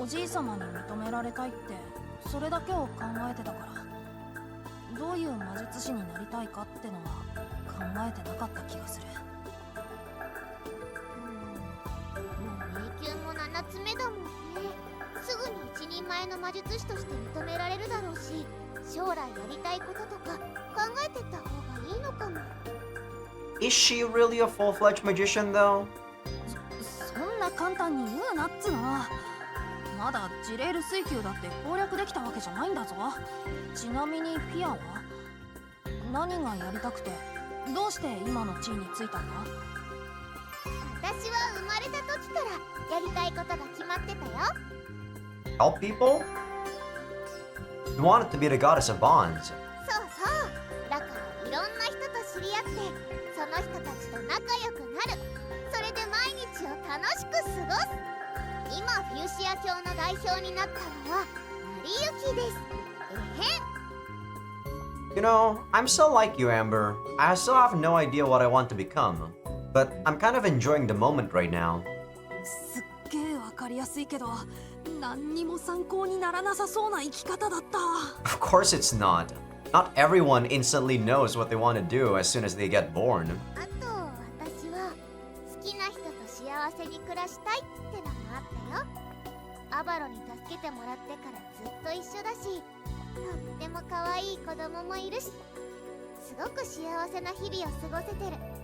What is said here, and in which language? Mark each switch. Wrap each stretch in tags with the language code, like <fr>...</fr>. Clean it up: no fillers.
<ja>おじい様に認められたいってそれだけを考えてたから、どういう魔術師になりたいかってのは考えてなかった気がする。もう迷宮も7つ目だもんね。すぐに一人前の魔術師として認められるだろうし、将来やりたいこととか考えてった方がいいのかも。</ja> <en>Is she really a full-fledged magician though?</en> <ja>そんな簡単に言うなっつの。まだジレール水球だって攻略できたわけじゃないんだぞ。ちなみにフィアは何がやりたくて、どうして今の地位についたんだ？私は生まれた時からやりたいことが決まってたよ。</ja> <en>Help people? You wanted to be the goddess of bonds.</en> <ja>そうそう。だからいろんな人と知り合って、その人たちと仲良くなる。それで毎日を楽しく過ごす。今フューシア教の代表になったのはマリユキです。えへん。</ja> <en>You know, I'm still like you, Amber. I still have no idea what I want to become. But I'm kind of enjoying the moment right now.</en> <ja>すっげえわかりやすいけど、何にも参考にならなさそうな生き方だった。</ja> <en>Of course it's not. Not everyone instantly knows what they want to do as soon as they get born.</en> <ja>あと私は好きな人と幸せに暮らしたいってのもあったよ。アバロに助けてもらってからずっと一緒だし、とっても可愛い子供もいるし、すごく幸せな日々を過ごせてる。</ja>